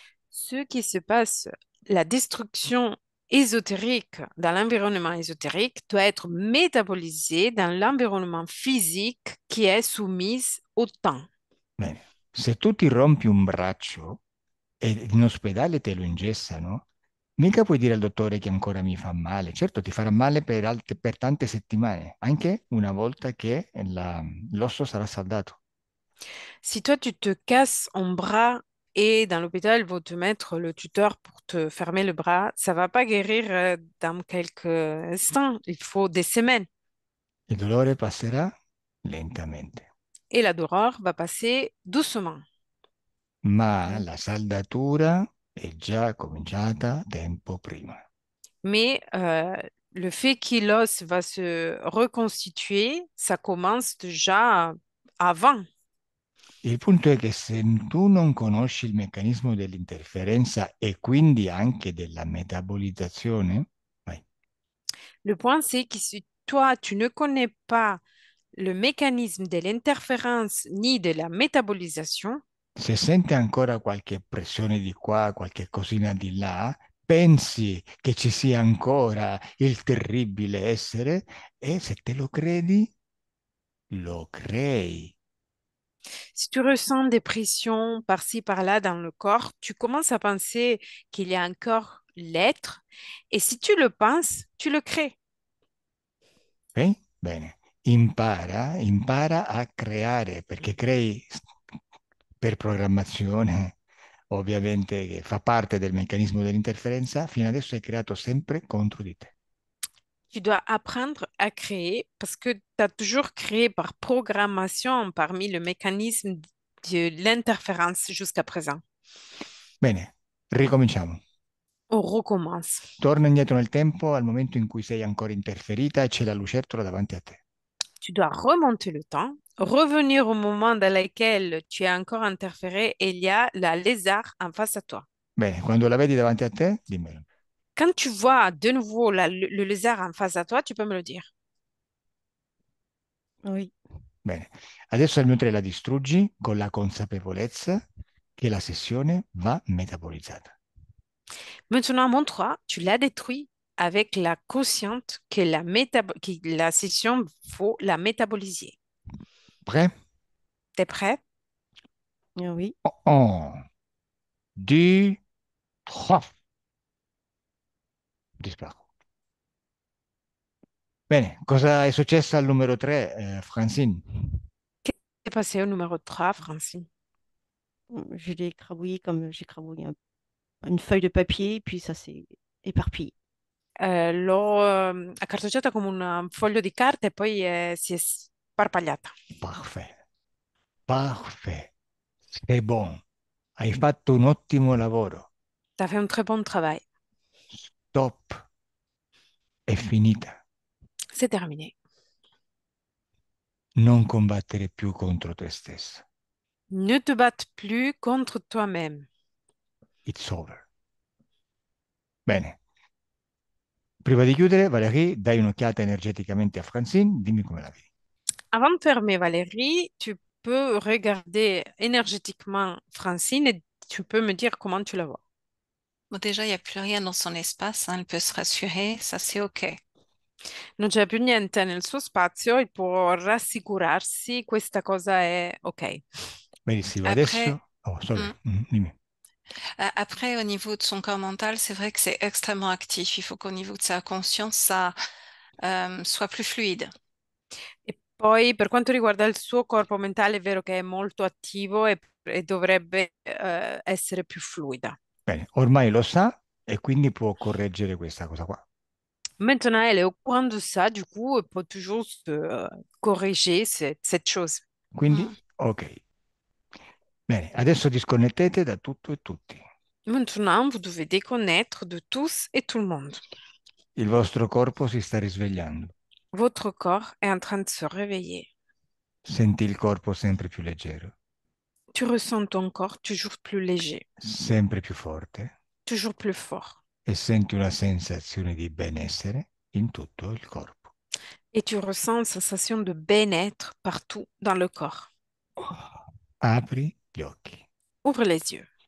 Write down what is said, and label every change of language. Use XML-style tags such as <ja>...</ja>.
<fr>Ce qui se passe, la destruction ésotérique dans l'environnement ésotérique doit être métabolisée dans l'environnement physique qui est soumise au temps.</fr> <it>Bene, se tu ti rompi un braccio e in ospedale te lo ingessano, mica puoi dire al dottore che ancora mi fa male. Certo, ti farà male per tante settimane, anche una volta che l'osso sarà saldato.</it> <fr>Si toi, tu te casses un bras et dans l'hôpital, ils vont te mettre le tuteur pour te fermer le bras, ça va pas guérir dans quelques instants. Il faut des semaines.</fr> <it>Il dolore passerà lentamente,</it> <fr>Et la douleur va passer doucement.</fr> <it>ma la saldatura è già cominciata tempo prima.</it> <fr>Mais le fait que l'os va se reconstituer, ça commence déjà avant.</fr> <it>Il punto è che se tu non conosci il meccanismo dell'interferenza e quindi anche della metabolizzazione, vai.</it> <fr>Le point, c'est que si toi, tu ne connais pas le mécanisme de l'interférence ni de la métabolisation,</fr> <it>Se sente ancora qualche pressione di qua, qualche cosina di là, pensi che ci sia ancora il terribile essere e se te lo credi, lo crei.</it> <fr>si tu ressens des pressions par-ci, par-là dans le corps, tu commences à penser qu'il y a encore l'être. Et si tu le penses, tu le crées.</fr> <it>Ok? Bene. Impara a creare, perché crei per programmazione, ovviamente che fa parte del meccanismo dell'interferenza, fino adesso hai creato sempre contro di te.</it> <fr>Tu dois apprendre à créer parce que tu as toujours créé par programmation parmi le mécanisme de l'interférence jusqu'à présent.</fr> <it>Bene, ricominciamo.</it> <fr>On recommence.</fr> <it>Torna indietro nel tempo al momento in cui sei ancora interferita e c'è la lucertola davanti a te.</it> <fr>Tu dois remonter le temps, revenir au moment dans lequel tu es encore interféré et il y a la lézard en face à toi.</fr> <it>Bene, quando la vedi davanti a te, dimmelo.</it> <fr>Quand tu vois de nouveau le lézard en face à toi, tu peux me le dire. Oui.</fr> <it>Bene, adesso al mio 3 la distruggi con la consapevolezza che la sessione va metabolizzata.</it> <fr>Maintenant, mon 3, tu l'as détruit avec la consciente que que la session, faut la métaboliser. Prêt? T'es prêt? Oui. 1, 2, 3. Disparu.</fr> <it>Bene, cosa è successo al numero 3, Francine?</it> <fr>T'es passé au numéro 3, Francine. Je l'ai écrabouillé comme j'ai écrabouillé une feuille de papier, puis ça s'est éparpillé.</fr> <it>L'ho accartocciata come un foglio di carta e poi si è sparpagliata.</it> <fr>Parfait. Parfait. C'est bon.</fr> <it>Hai fatto un ottimo lavoro.</it> <fr>T'as fait un très bon travail.</fr> <it>Stop. È finita.</it> <fr>C'est terminé.</fr> <it>Non combattere più contro te stessa.</it> <fr>Ne te batte plus contre toi-même.</fr> <en>It's over.</en> <it>Bene. Prima di chiudere, Valerie, dai un'occhiata energeticamente a Francine, dimmi come la vedi.</it> <fr>Avant de fermer, Valérie, tu peux regarder énergétiquement Francine et tu peux me dire comment tu la vois. Bon, déjà, il n'y a plus rien dans son espace, hein, elle peut se rassurer, ça c'est OK.</fr> <it>Non c'è più niente nel suo spazio e può rassicurarsi, questa cosa è ok. Benissimo,</it> <fr>Après,</fr> <it>adesso...</it> <en>Oh, sorry, hmm,</en> <it>dimmi.</it> <fr>après, au niveau de son corps mental, c'est vrai que c'est extrêmement actif. Il faut qu'au niveau de sa conscience, ça soit plus fluide.</fr> <it>E poi per quanto riguarda il suo corpo mentale, è vero che è molto attivo e dovrebbe essere più fluida. Bene, ormai lo sa e quindi può correggere questa cosa qua.</it> <fr>Maintenant, elle est au courant de ça, du coup, elle peut toujours corriger cette chose.</fr> <it>Quindi, Mm. ok. Bene, adesso disconnettete da tutto e tutti.</it> <fr>Maintenant, vous devez déconnaître de tous et tout le monde.</fr> <it>Il vostro corpo si sta risvegliando.</it> <fr>Votre corps est en train de se réveiller.</fr> <it>Senti il corpo sempre più leggero,</it> <fr>Tu ressens ton corps toujours plus léger,</fr> <it>sempre più forte</it> <fr>toujours plus fort.</fr> <it>e senti una sensazione di benessere in tutto il corpo.</it> <fr>Et tu ressens une sensation de bien-être partout dans le corps.</fr> <it>Apri gli occhi.</it> <fr>Ouvre les yeux.</fr>